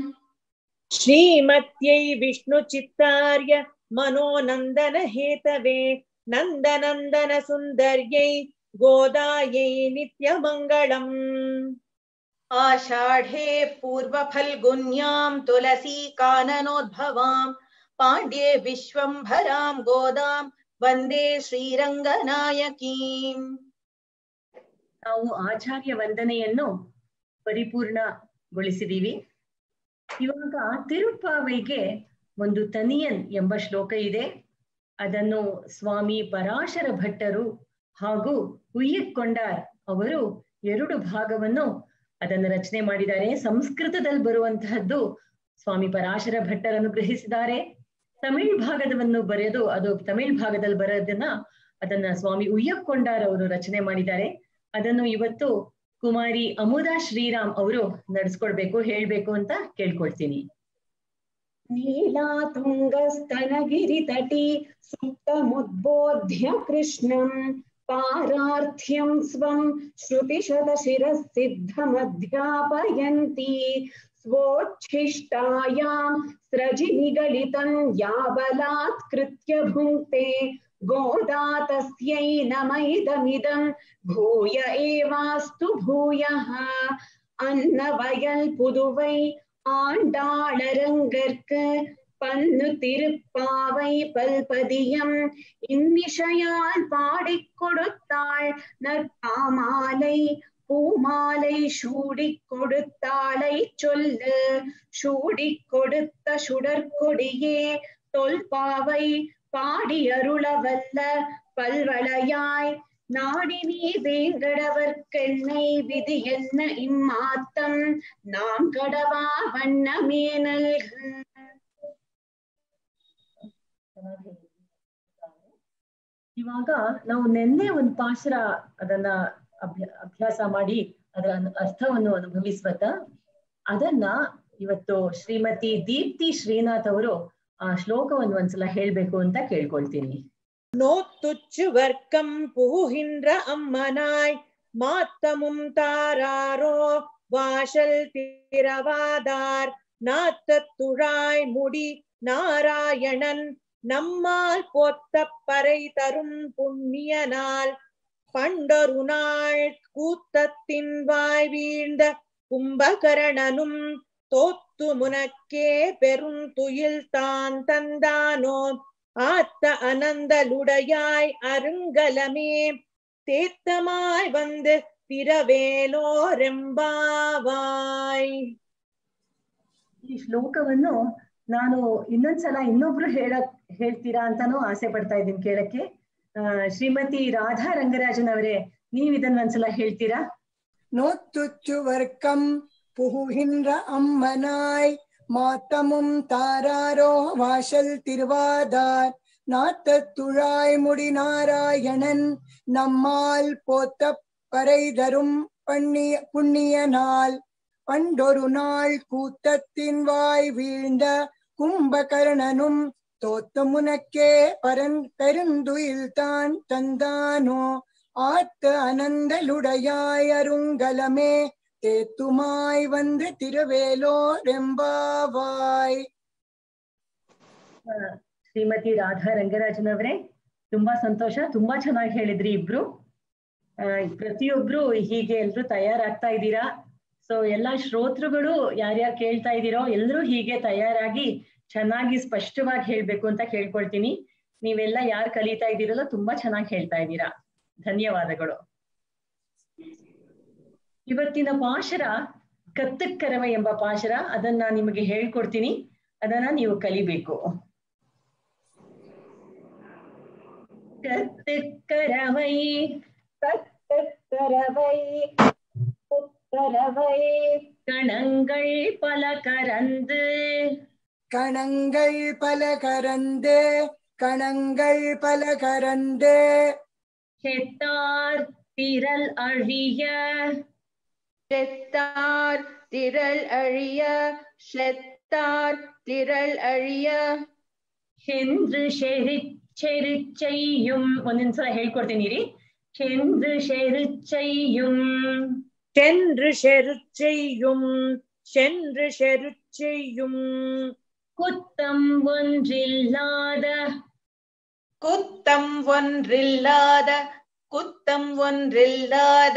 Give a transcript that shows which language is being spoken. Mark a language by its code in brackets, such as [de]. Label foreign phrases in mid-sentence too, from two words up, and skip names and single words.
[sa] श्रीमत्यै विष्णु चित्तार्य मनोनन्दन हेतवे नन्दनन्दन सुन्दर्यै गोदायै नित्यमङ्गलम्. आषाढे पूर्वफल्गुन्यां तुलसी काननोद्भवां पाण्ड्ये विश्वम्भरां गोदां वन्दे श्रीरङ्गनायकीम्. [kn] ನಾವು ಆಚಾರ್ಯ ವಂದನೆಯನ್ನು ಪರಿಪೂರ್ಣಗೊಳಿಸಿದೀವಿ. ಇವಾಗ ತಿರುಪ್ಪಾವೆಗೆ ಒಂದು ತನಿಯನ್ ಎಂಬ ಶ್ಲೋಕ ಇದೆ. ಅದನ್ನು ಸ್ವಾಮಿ ಪರಾಶರ ಭಟ್ಟರು ಹಾಗೂ ಉಯ್ಯಕ್ಕೊಂಡಾರ್ ಅವರು 2 ಭಾಗವನ್ನು ಅದನ್ನು ರಚನೆ ಮಾಡಿದ್ದಾರೆ. ಸಂಸ್ಕೃತದಲ್ಲಿ ಬರುವಂತಹದ್ದು ಸ್ವಾಮಿ ಪರಾಶರ ಭಟ್ಟರನ್ನು ಗ್ರಹಿಸಿದ್ದಾರೆ. ತಮಿಳ್ ಭಾಗದವನ್ನು ಬರೆದು ಅದು ತಮಿಳ್ ಭಾಗದಲ್ಲಿ ಅದನ್ನ ಸ್ವಾಮಿ ಉಯ್ಯಕ್ಕೊಂಡಾರ್ ಅವರು ರಚನೆ ಮಾಡಿದ್ದಾರೆ. ಅದನ್ನು ಇವತ್ತು ಕುಮಾರಿ ಅಮುದಾ ಶ್ರೀರಾಮ್ ಅವರು ನಡೆಸ್ಕೊಡ್ಬೇಕು, ಹೇಳ್ಬೇಕು ಅಂತ ಕೇಳ್ಕೊಳ್ತೀನಿ. [sa] नीलातुङ्गस्तनगिरितटी सुप्तमुद्बोध्य कृष्णं पारार्थ्यं स्वं श्रुतिशतशिरःसिद्धमध्यापयन्ती स्वोच्छिष्टायां स्रजिनिगलितं याबलात्कृत्य भुङ्क्ते गोदा तस्यै नमैदमिदं भूय एवास्तु भूयः. [ta] அன்னவயல் புதுவை ஆண்டாளரங்கற்கு பன்னு திருப்பாவை பல்பதியம் இன்னிசையால் பாடிக் கொடுத்தாள் நற்பாமாலை பூமாலை சூடிக் கொடுத்தாளை சொல்லு சூடிக் கொடுத்த சுடற்கொடியே தொல்பாவை பாடி அருளவல்ல பல்வளையாய் நாடி நீ வேங்கடவர்க்கென்னை விதி என்ன இம்மாத்தம் நாம் கடவா வண்ணமே நல்க. [kn] ಇವಾಗ ನಾವು ನಿನ್ನೆ ಒಂದು ಪಾಶರ ಅದನ್ನ ಅಭ್ಯಾಸ ಮಾಡಿ ಅದರ ಅರ್ಥವನ್ನು ಅನುಭವಿಸ್ವತ್ತ ಅದನ್ನ ಇವತ್ತು ಶ್ರೀಮತಿ ದೀಪ್ತಿ ಶ್ರೀನಾಥ್ ಅವರು ಆ ಶ್ಲೋಕವನ್ನು ಒಂದ್ಸಲ ಹೇಳ್ಬೇಕು ಅಂತ ಕೇಳ್ಕೊಳ್ತೀನಿ. [ta] நோத்துச்சு வர்க்கம் புகுகின்ற அம்மனாய் மாத்தமும் தாராரோ வாசல் திரவாதார் நாத்தத்துழாய் முடி நாராயணன் நம்மால் போத்த பறை தரும் புண்ணியனால் பண்டொரு நாள் கூத்தத்தின் வாய் வீழ்ந்த கும்பகரணனும் தோத்து முனக்கே பெருந்துயில் தான் தந்தானோ ஆத்த அனந்தலுடையாய் அருங்கலமே தேத்தமாய் வந்து ತಿರವೇಲೋರೆಂಬಾವಾಯ್. [kn] ಈ ಶ್ಲೋಕವನ್ನು ನಾನು ಇನ್ನೊಂದ್ಸಲ ಇನ್ನೊಬ್ರು ಹೇಳ್ತೀರಾ ಅಂತಾನೂ ಆಸೆ ಪಡ್ತಾ ಇದ್ದೀನಿ ಕೇಳಕ್ಕೆ. ಶ್ರೀಮತಿ ರಾಧಾ ರಂಗರಾಜನ್ ಅವರೇ, ನೀವ್ ಇದನ್ನ ಒಂದ್ಸಲ ಹೇಳ್ತೀರಾ? [ta] நோத்துச்சு வர்க்கம் புகுகின்ற அம்மனாய் மாத்தமும் தாராரோ வாசல் திருவாதார் நாத்தத்துழாய் முடி நாராயணன் நம்மால் போத்த பறை தரும் புண்ணிய நாள் பண்டொரு நாள் கூத்தத்தின் வாய் வீழ்ந்த கும்பகர்ணனும் தோத்த முனக்கே பெருந்துயில் தான் தந்தானோ ஆத்த அனந்தலுடையாய் அருங்கலமே தேத்துமாய் வந்து ತಿರವೇಲೋರೆಂಬಾವಾಯ್. [kn] ಶ್ರೀಮತಿ ರಾಧಾ ರಂಗರಾಜನ್ ಅವರೇ, ತುಂಬಾ ಸಂತೋಷ, ತುಂಬಾ ಚೆನ್ನಾಗಿ ಹೇಳಿದ್ರಿ ಇಬ್ರು. ಪ್ರತಿಯೊಬ್ರು ಹೀಗೆ ಎಲ್ರು ತಯಾರಾಗ್ತಾ ಇದ್ದೀರಾ. ಸೊ ಎಲ್ಲಾ ಶ್ರೋತೃಗಳು ಯಾರ್ಯಾರು ಕೇಳ್ತಾ ಇದ್ದೀರೋ ಎಲ್ರು ಹೀಗೆ ತಯಾರಾಗಿ ಚೆನ್ನಾಗಿ ಸ್ಪಷ್ಟವಾಗಿ ಹೇಳ್ಬೇಕು ಅಂತ ಕೇಳ್ಕೊಳ್ತೀನಿ. ನೀವೆಲ್ಲ ಯಾರು ಕಲಿತಾ ಇದ್ದೀರಲ್ಲ ತುಂಬಾ ಚೆನ್ನಾಗಿ ಹೇಳ್ತಾ ಇದ್ದೀರಾ. ಧನ್ಯವಾದಗಳು. ಇವತ್ತಿನ ಪಾಶರ ಕತ್ತಕ್ಕರವ ಎಂಬ ಪಾಶರ, ಅದನ್ನ ನಿಮಗೆ ಹೇಳ್ಕೊಡ್ತೀನಿ, ಅದನ್ನ ನೀವು ಕಲಿಬೇಕು. [ta] கத்துக்கரவை கத்துக்கரவை புத்தரவை கணங்கள் பல கரந்து கணங்கள் பல கரந்து கணங்கள் பல கரந்து செத்தார் திரள் அழிய செத்தார் திரள் அழிய செத்தார் திரள் அழிய சென்று செருச்செய்யும். [kn] ಒಂದೊಂದ್ಸಲ ಹೇಳ್ಕೊಡ್ತೀನಿ ರೀ. [ta] சென்று செருச்செய்யும் சென்று செருச்செய்யும் சென்று செருச்செய்யும் குத்தம் ஒன்றில்லாத குத்தம் ஒன்றில்லாத குத்தம் ஒன்றில்லாத